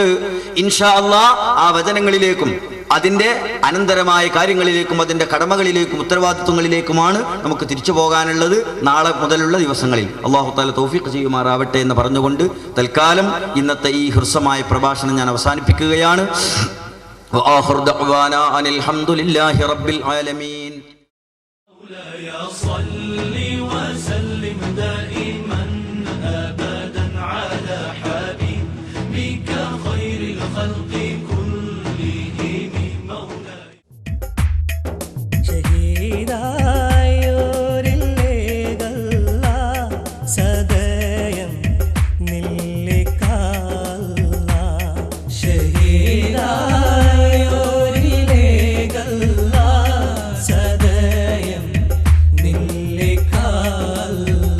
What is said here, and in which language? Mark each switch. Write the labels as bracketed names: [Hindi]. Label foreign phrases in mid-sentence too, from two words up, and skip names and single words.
[Arabic] إن شاء الله [Malayalam] ആ വചനങ്ങളിലേക്കും അതിന്റെ അനന്തരമായ കാര്യങ്ങളിലേക്കും അതിന്റെ കടമകളിലേക്കും ഉത്തരവാദിത്വങ്ങളിലേക്കുമാണ് നമുക്ക് തിരിച്ചു പോകാനുള്ളത് നാളെ മുതലുള്ള ദിവസങ്ങളിൽ. അല്ലാഹു തആല തൗഫീഖ് ചെയ്യുമാറാവട്ടെ എന്ന് പറഞ്ഞുകൊണ്ട് തൽക്കാലം ഇന്നത്തെ ഈ ഹ്രസ്വമായ പ്രഭാഷണം ഞാൻ അവസാനിപ്പിക്കുകയാണ്. [Arabic] وآخر دعوانا أن الحمد لله رب العالمين. يا صل وسلم دائما أبدا على حبيبك خير الخلق كلهم مولاي. ഷഹീദായോരില്ലേകല്ല സദയം നില്ലിക്കാല്ല. ഷഹീദായോരില്ലേകല്ല സദയം നില്ലിക്കാല്ല.